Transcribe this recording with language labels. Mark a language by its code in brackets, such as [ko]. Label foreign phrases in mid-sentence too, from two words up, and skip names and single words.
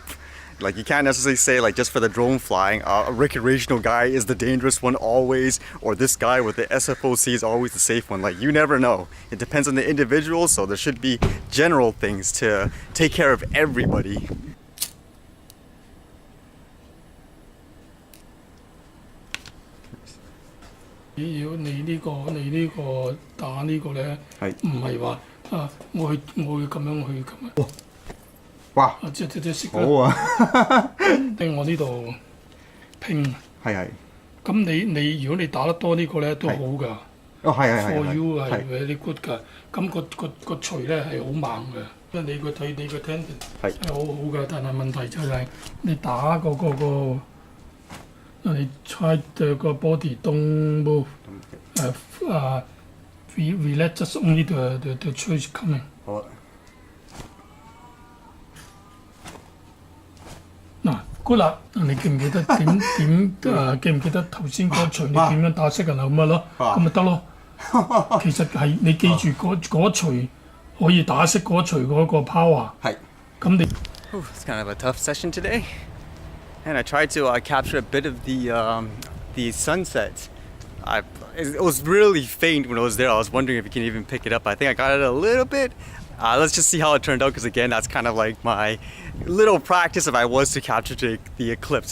[en] Like you can't necessarily say like just for the drone flying, a recreational guy is the dangerous one always, or this guy with the SFOC is always the safe one. Like you never know. It depends on the individual, so there should be general things to take care of everybody. [yue] Nếu 你呢個打呢個咧，唔係話我會咁樣去咁啊。哇！即識好啊！喺我呢度拼。係。咁你如果你打得多呢個咧都好㗎。哦係。 [en] For you [yue] 係 [en] very good [yue] 㗎。咁個錘咧係好猛嘅，因為你個 tendon 係好好㗎，但係問題就係你打個。 [en] 你 try the body don't move. We let just only the choice coming. [yue] 好啊。嗱 ，good 啦！你記唔記得記唔記得頭先嗰錘你點樣打色啊？咁咪咯，咁咪得咯。其實係你記住嗰錘可以打色嗰錘嗰個 power。係。咁你。 [en] It's kind of a tough session today. And I tried to capture a bit of the sunset. It was really faint when I was there. I was wondering if you can even pick it up. I think I got it a little bit. Let's just see how it turned out, because again, that's kind of like my little practice if I was to capture the eclipse.